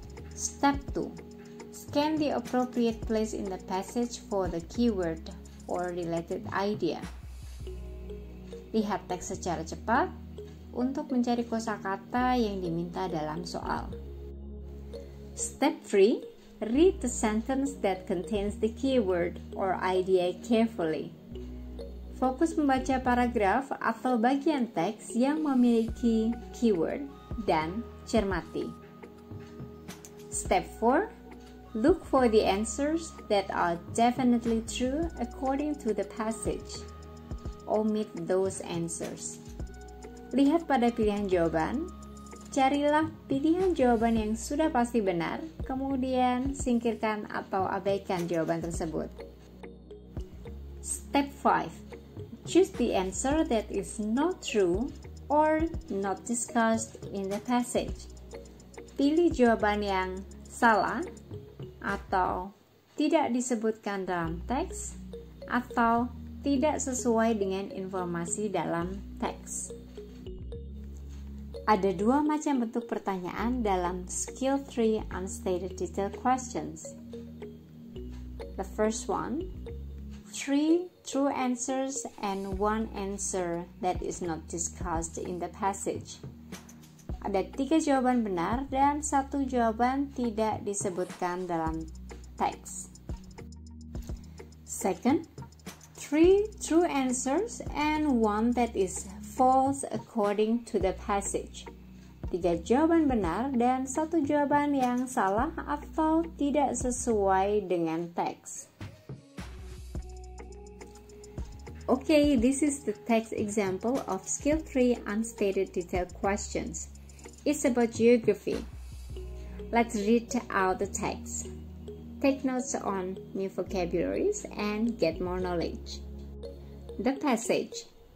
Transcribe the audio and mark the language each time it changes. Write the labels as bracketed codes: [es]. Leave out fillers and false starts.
[en] Step 2. Scan the appropriate place in the passage for the keyword or related idea. [id] Lihat teks secara cepat untuk mencari kosakata yang diminta dalam soal. Step 3. [en] Read the sentence that contains the keyword or idea carefully. [id] Fokus membaca paragraf atau bagian teks yang memiliki keyword dan cermati. [en] Step 4. Look for the answers that are definitely true according to the passage. Omit those answers. [id] Lihat pada pilihan jawaban, carilah pilihan jawaban yang sudah pasti benar, kemudian singkirkan atau abaikan jawaban tersebut. Step 5. [en] Choose the answer that is not true or not discussed in the passage. [id] Pilih jawaban yang salah atau tidak disebutkan dalam teks atau tidak sesuai dengan informasi dalam teks. Ada dua macam bentuk pertanyaan dalam Skill 3 Unstated Detail Questions. [en] The first one, 3 true answers and 1 answer that is not discussed in the passage. [id] Ada 3 jawaban benar dan 1 jawaban tidak disebutkan dalam teks. [en] Second, 3 true answers and 1 that is false according to the passage. [id] 3 jawaban benar dan 1 jawaban yang salah atau tidak sesuai dengan teks. [en] Okay, this is the text example of Skill 3 Unstated Detail Questions. It's about geography. Let's read out the text. Take notes on new vocabularies and get more knowledge. The passage.